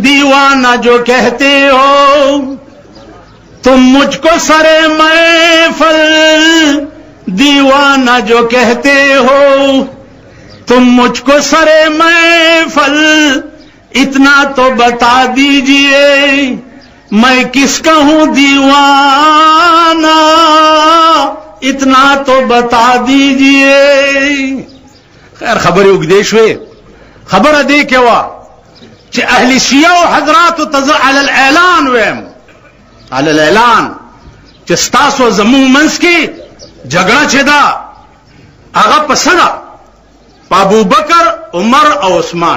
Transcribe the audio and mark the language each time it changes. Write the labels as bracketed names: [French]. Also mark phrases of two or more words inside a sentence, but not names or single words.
[Hindi] दीवाना जो कहते हो तुम मुझको सरे महफल दीवाना जो कहते हो तुम मुझको सरे महफल इतना तो बता दीजिए मैं किसका हूं दीवाना इतना तो बता दीजिए [Pashto] خیر خبرې اوږدې شوې. خبره دې کې وه چې اهل شیعه حضراتو ته زه علی الاعلان ویم، علی الاعلان، چې ستاسو زموږ منځ کې جګړه چې ده هغه په څه ده؟ په ابوبکر، عمر او عثمان.